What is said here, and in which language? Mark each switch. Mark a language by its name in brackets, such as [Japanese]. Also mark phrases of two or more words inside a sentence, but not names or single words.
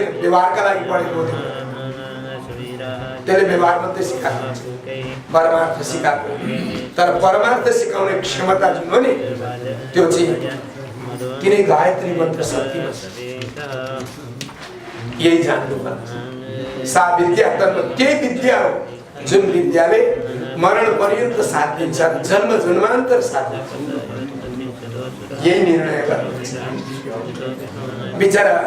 [Nepali] व्यवहारका लागि पढेको हुँदैन, त्यसले व्यवहार मात्रै सिकाएको हुन्छ, परमार्थ सिकाएको। तर परमार्थ सिकाउने क्षमता जुन हो नि त्यो चाहिँ किनै गायत्री मन्त्र शक्तिमा छ। यही जान्नुपर्छ। [Sanskrit] सा विद्या तन्म [Nepali] त्यही विद्या हो जुन विद्याले मरण पर्यन्त साथ दिन्छ, जन्म जन्मान्तर साथ दिन्छ। यही निर्णय गर्नुपर्छ बिचरा।